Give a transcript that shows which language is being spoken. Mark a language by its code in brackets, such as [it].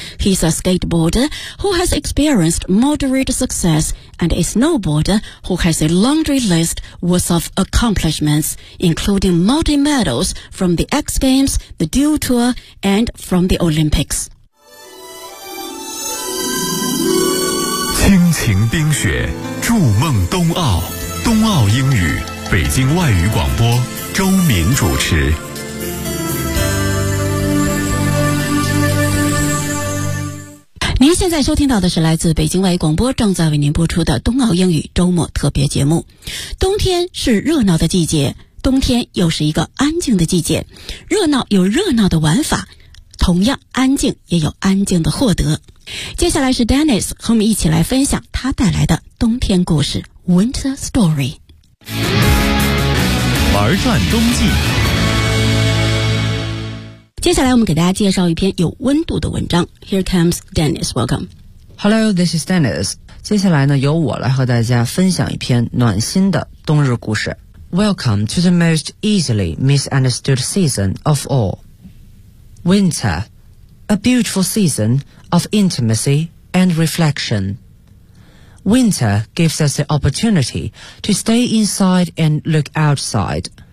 [en] He's a skateboarder who has experienced moderate success and a snowboarder who has a laundry list worth of accomplishments, including multi-medals from the X Games, the Dual Tour, and from the Olympics. [zh] 倾情冰雪，筑梦冬奥，冬奥英语，北京外语广播，周敏主持。您现在收听到的是来自北京外语广播正在为您播出的冬奥英语周末特别节目。冬天是热闹的季节，冬天又是一个安静的季节，热闹有热闹的玩法，同样安静也有安静的获得。接下来是 Dennis 和我们一起来分享他带来的冬天故事 Winter Story。玩转冬季，接下来我们给大家介绍一篇有温度的文章。 [en] Here comes Dennis, welcome. Hello, this is Dennis. [zh] 接下来呢，由我来和大家分享一篇暖心的冬日故事。 [en] Welcome to the most easily misunderstood season of all. Winter, a beautiful season of intimacy and reflection. Winter gives us the opportunity to stay inside and look outside.